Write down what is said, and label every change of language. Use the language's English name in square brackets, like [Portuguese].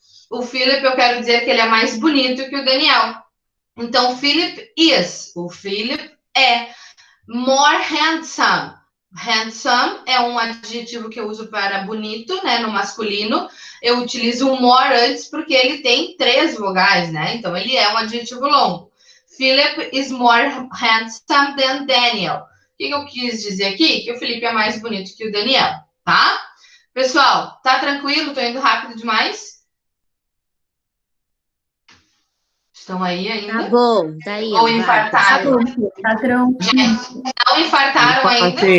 [Portuguese] O Philip, eu quero dizer que ele é mais bonito que o Daniel. Então, [English] Philip is. [Portuguese] O Philip é [English] more handsome. [Portuguese] Handsome é um adjetivo que eu uso para bonito, né, no masculino. Eu utilizo o more antes porque ele tem três vogais, né? Então, ele é um adjetivo longo. [English] Philip is more handsome than Daniel. [Portuguese] O que eu quis dizer aqui? Que o Felipe é mais bonito que o Daniel, tá? Pessoal, tá tranquilo? Tô indo rápido demais? Estão aí ainda? Tá bom, tá aí. Ou infartaram? Tá tranquilo. Gente, não infartaram ainda?